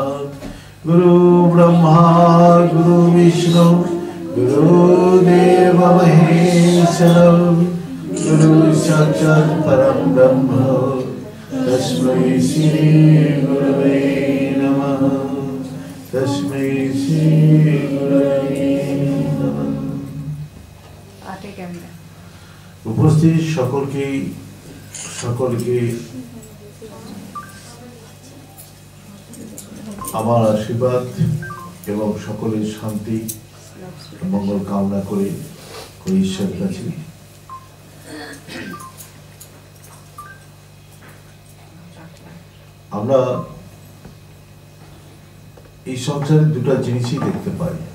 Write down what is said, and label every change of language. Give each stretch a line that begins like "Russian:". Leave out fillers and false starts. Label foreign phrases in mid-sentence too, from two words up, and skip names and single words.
Sanskrit: गुरु ब्रह्मा गुरु विष्णु गुरुदेव महेश्वरं गुरु साक्षात् परं ब्रह्म तस्मै श्री गुरवे नमः। तस्मै श्री गुरवे नमः।
Bangla: উপস্থিত সকলকে আমার আশীর্বাদ এবং সকলের শান্তি মঙ্গল কামনা করে ঈশ্বরের কাছে আমরা এই সংসারে দুটো জিনিসই দেখতে পাই।